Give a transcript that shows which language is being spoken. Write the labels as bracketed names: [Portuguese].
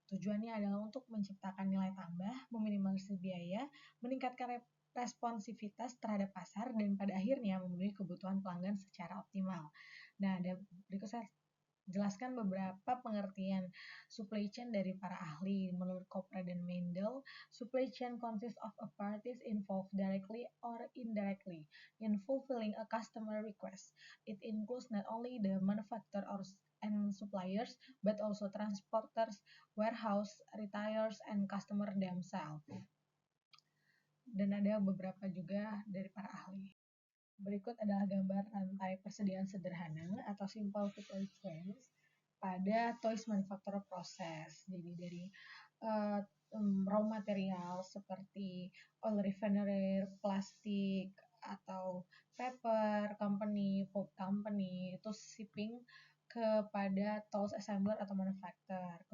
[Indonesian] Tujuannya adalah untuk menciptakan nilai tambah, meminimalisir biaya, meningkatkan responsivitas terhadap pasar, dan pada akhirnya memenuhi kebutuhan pelanggan secara optimal. Nah, berikut saya jelaskan beberapa pengertian supply chain dari para ahli. Menurut Kopra dan Mendel, [English] supply chain consists of a parties involved directly or indirectly in fulfilling a customer request. It includes not only the manufacturer and suppliers, but also transporters, warehouse, retailers, and customer themselves. [Indonesian] Dan ada beberapa juga dari para ahli. Berikut adalah gambar rantai persediaan sederhana atau simple supply chains pada toys manufacturer process. Jadi dari raw material seperti oil refinery, plastik, atau paper company, pulp company, itu shipping kepada tools assembler atau manufacturer.